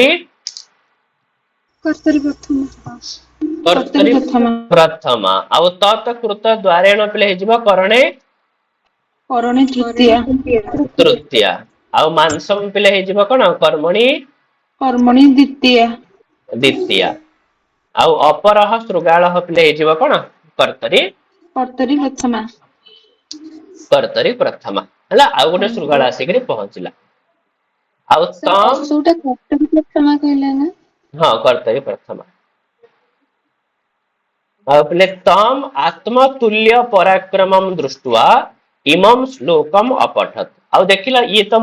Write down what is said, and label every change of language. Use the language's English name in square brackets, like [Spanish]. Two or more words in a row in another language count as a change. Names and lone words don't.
[Sanskrit] କର୍ତ୍ତରୀ ପ୍ରଥମ कर्तरि କର୍ତ୍ତରୀ प्रथमा [Odia] ପ୍ରଥମା ଆଉ [Sanskrit] ତତ୍କୃତ ଦ୍ୱାରେଣ [Odia] ପିଲେ ହେଇଯିବ କରଣେ [Sanskrit] करणे तृतीया [Odia] ତୃତୀୟା ଆଉ ମାଂସମ ପିଲେ ହେଇଯିବ କଣ କର୍ମଣି [Sanskrit] कर्मणि द्वितीया [Odia] ଦ୍ୱିତୀୟା ଆଉ [Sanskrit] ଅପରହ ଶୃଗାଳ [Odia] ପିଲେ ହେଇଯିବ କଣ କର୍ତ୍ତରୀ [Sanskrit] कर्तरि प्रथमा କର୍ତ୍ତରୀ ପ୍ରଥମା [Odia] ହେଲା ଆଉ ଗୋଟେ ଶୃଗାଳ ଆସିକିରି ପହଞ୍ଚିଲା ଆଉ ସାର୍ ତମ ଅଶୋଟା [Sanskrit] କର୍ତ୍ତରୀ ପ୍ରଥମା [Odia] କହିଲେ ନା? ହଁ [Sanskrit] କର୍ତ୍ତରୀ ପ୍ରଥମା [Odia] ଆଉ ପିଲେ ତମ [Sanskrit] ଆତ୍ମତୁଲ୍ୟ ପରାକ୍ରମମ ଦୃଷ୍ଟ୍ୱା ଇମମ ଶ୍ଲୋକମ ଅପଠତ [Odia] ଆଉ ଦେଖିଲା ଇଏ ତ